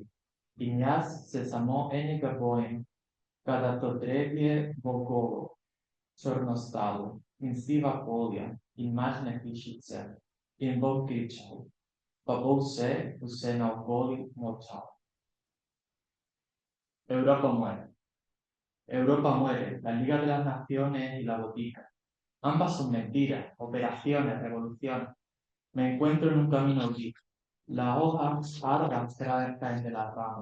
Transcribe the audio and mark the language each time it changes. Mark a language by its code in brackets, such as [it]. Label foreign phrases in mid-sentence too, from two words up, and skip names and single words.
[sl] In jaz se samo enega bojim, kada to drevje bo golo, črno-stalo in siva polja in majhne hišice in bom kričal, pa bo vse naokoli molčalo. [es] Europa muere. Europa muere, la Liga de las Naciones y la botica. Ambas son mentiras, operaciones, revoluciones. Me encuentro en un camino gris. Las hojas pardas caen de las ramas.